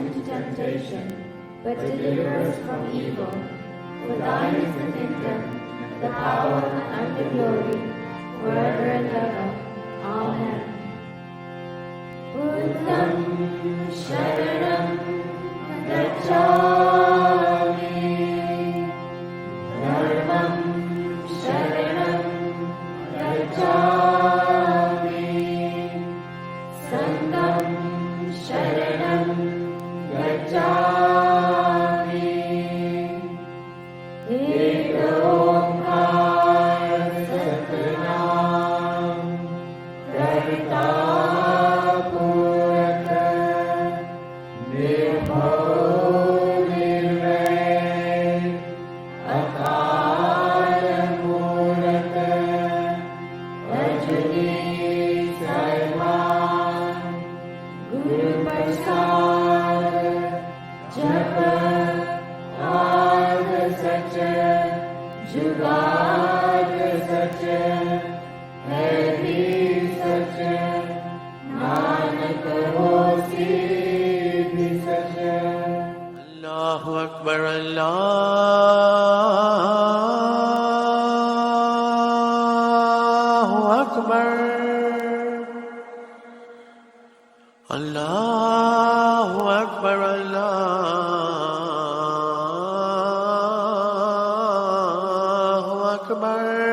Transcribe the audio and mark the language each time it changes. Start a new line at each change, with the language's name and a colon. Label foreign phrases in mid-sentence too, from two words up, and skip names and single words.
English: but deliver us from evil. For thine is the kingdom, the power and the glory, forever and ever. Amen.
Pali: Buddham Sharanam Gacchami, Dharmam Sharanam Gacchami, Sangham Sharanam Gacchami.
Punjabi: ਇੱਕ ਓਅੰਕਾਰ ਸਤਿਨਾਮ ਕਰਤਾ ਪੁਰਖ ਨਿਰਭਉ ਨਿਰਵੈਰ ਅਕਾਲ ਮੂਰਤਿ ਅਜੂਨੀ ਸੈਭੰ ਗੁਰ ਪ੍ਰਸਾਦਿ ਜਪੁ ਆਦਿ ਸਚੁ ਜੁਗਾਦਿ ਸਚੁ ਹੈ ਭੀ ਸਚੁ ਨਾਨਕ ਹੋਸੀ ਭੀ ਸਚੁ.
Arabic: الله أكبر، الله أكبر، الله أكبر، الله أكبر.